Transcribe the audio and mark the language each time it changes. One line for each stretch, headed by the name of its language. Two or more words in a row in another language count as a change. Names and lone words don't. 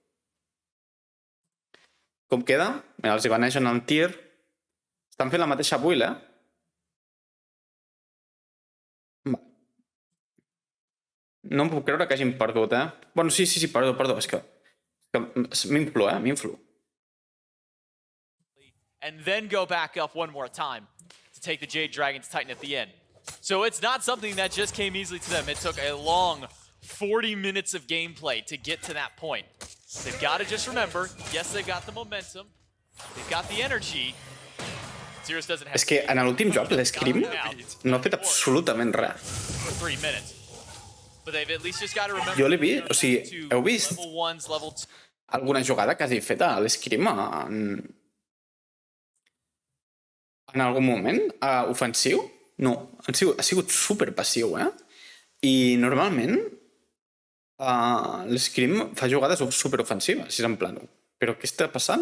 Catalan: Com queda? Mira, els hi banegen el tir. Estan fent la mateixa build, eh? No em puc creure que hagin perdut, eh? Bueno, sí, perdó. És que m'influ, eh? M'influ.
English: And then go back up one more time to take the Jade Dragons Titan at the end. So it's not something that just came easily to them. It took a long 40 minutes of gameplay to get to that point. They've got to just remember, yes, they've got the momentum, they've got the energy. Sirius doesn't have
Catalan: És que en l'últim joc, l'Scream, no ha fet absolutament res.
English: for 3 minutes. But they've at least just got to remember.
Catalan: Jo l'he vist, o sigui, heu vist
English: level 1s, level 2.
Catalan: alguna jugada que hagi fet a l'Scream en algun moment ofensiu? No, ha sigut super passiu, eh? I normalment l'Scream fa jugades super ofensives, és
Spanish: en plan,
Catalan: però què està passant?